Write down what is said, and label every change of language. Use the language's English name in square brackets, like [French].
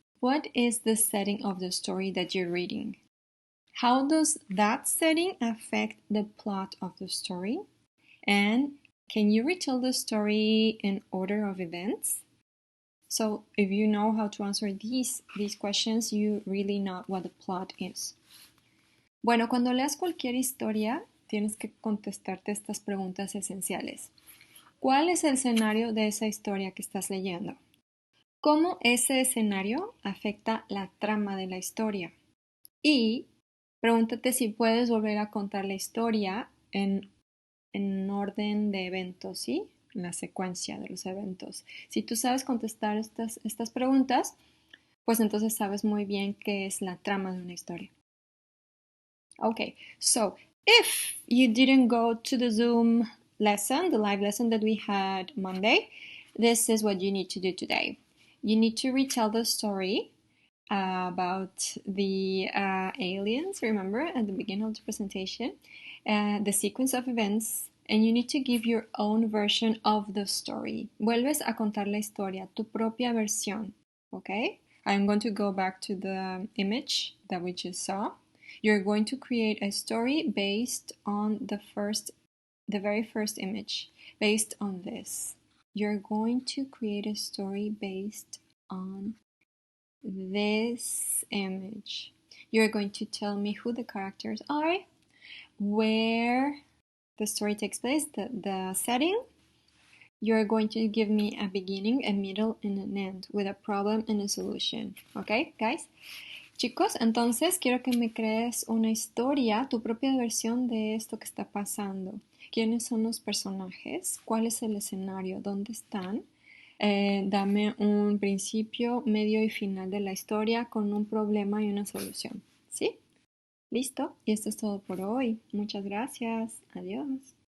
[English] What is the setting of the story that you're reading? How does that setting affect the plot of the story? And can you retell the story in order of events? So if you know how to answer these questions, you really know what the plot is. [Spanish] Bueno, cuando leas cualquier historia, tienes que contestarte estas preguntas esenciales. ¿Cuál es el escenario de esa historia que estás leyendo? ¿Cómo ese escenario afecta la trama de la historia? Y pregúntate si puedes volver a contar la historia en orden de eventos, ¿sí? En la secuencia de los eventos. Si tú sabes contestar estas preguntas, pues entonces sabes muy bien qué es la trama de una historia. [English] Okay, so if you didn't go to the Zoom lesson, the live lesson that we had Monday, this is what you need to do today. You need to retell the story about the aliens, remember, at the beginning of the presentation, the sequence of events, and you need to give your own version of the story. [Spanish] Vuelves a contar la historia, tu propia versión, okay? [English] I'm going to go back to the image that we just saw. You're going to create a story based on the very first image, based on this. You're going to create a story based on this image. You're going to tell me who the characters are, where the story takes place, the setting. You're going to give me a beginning, a middle, and an end with a problem and a solution. Okay, guys? [Spanish] Chicos, entonces quiero que me crees una historia, tu propia versión de esto que está pasando. ¿Quiénes son los personajes? ¿Cuál es el escenario? ¿Dónde están? Dame un principio, medio y final de la historia con un problema y una solución. ¿Sí? ¿Listo? Y esto es todo por hoy. Muchas gracias. Adiós.